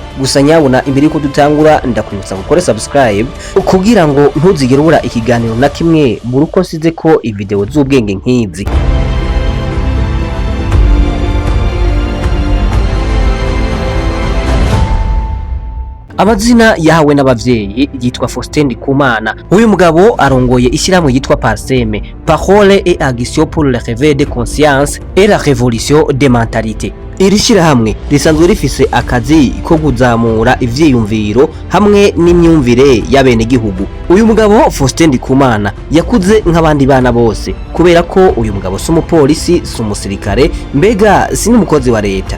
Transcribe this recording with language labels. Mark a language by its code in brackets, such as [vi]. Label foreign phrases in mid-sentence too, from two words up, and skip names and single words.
[rn] Gusa nyabona imbere yuko dutangura ndakwibutsa gukora subscribe kugira ngo ntuzigere ubura ikiganiro na kimwe mu ruko nsize ko ivideo z'ubwenge nk'izi. Amazina yahawe n'abavyeyi yitwa Faustin Ndikumana. Uyu mugabo arongoye ishyirahamwe yitwa PARCEM, Parole et Action pour le réveil de conscience et la révolution des mentalités. Iri shyirahamwe risanzwe rifise akazi ko kuzamura ivyiyumviro hamwe n'imyumvire y'abene gihugu. Uyu mugabo Faustin Ndikumana yakuze nk'abandi bana bose kubera ko uyu mugabo si umupolisi si umusirikare mbega si n'umukozi wa leta.